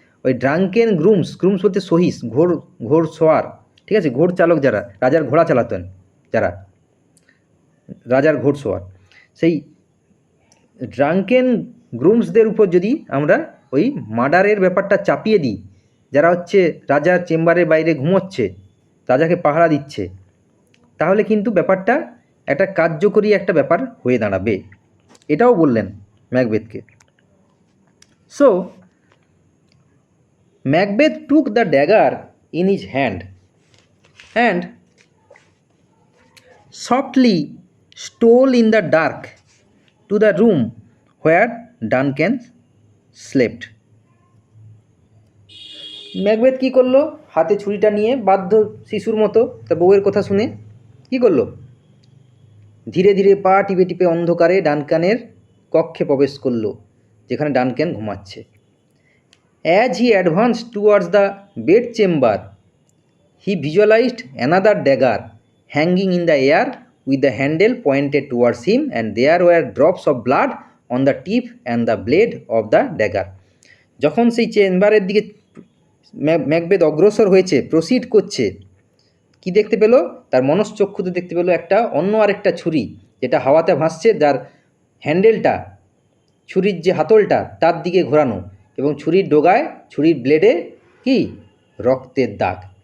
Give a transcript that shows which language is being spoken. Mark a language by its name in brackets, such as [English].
[Bangla] ওই drunken grooms বলতে সহিস, ঘোড় সোয়ার, ঠিক আছে, ঘোড় চালক যারা রাজার ঘোড়া চালাতেন, যারা রাজার ঘোড় সোয়ার, সেই ড্রাঙ্কেন গ্রুমসদের উপর যদি আমরা ওই মার্ডারের ব্যাপারটা চাপিয়ে দিই, যারা হচ্ছে রাজার চেম্বারের বাইরে ঘুমোচ্ছে, রাজাকে পাহারা দিচ্ছে, তাহলে কিন্তু ব্যাপারটা একটা কার্যকরী একটা ব্যাপার হয়ে দাঁড়াবে, এটাও বললেন ম্যাকবেথকে। [English] So Macbeth took the dagger in his hand and softly stole in the dark to the room where Duncan slept. [Bangla] Macbeth কী করলো? হাতে ছুরিটা নিয়ে বাধ্য শিশুর মতো তার বউয়ের কথা শুনে কী করলো? ধীরে ধীরে পা টিপে টিপে অন্ধকারে ডানকানের কক্ষে প্রবেশ করলো, যেখানে ডানক্যান ঘুমাচ্ছে। [English] As he advance towards the bed chamber he visualised another dagger hanging in the air with the handle pointed towards him, and there were drops of blood on the tip and the blade of the dagger. [Bangla] যখন সেই চেম্বারের দিকে Macbeth অগ্রসর হয়েছে, proceed করছে, কি দেখতে পেল? তার মনশ্চক্ষুতে দেখতে পেল একটা অন্য আরেকটা ছুরি, যেটা হাওয়াতে ভাসছে, যার হ্যান্ডেলটা, ছুরির যে হাতলটা তার দিকে ঘোরানো, এবং ছুরির ডগায়, ছুরির ব্লেডে কি রক্তের দাগ।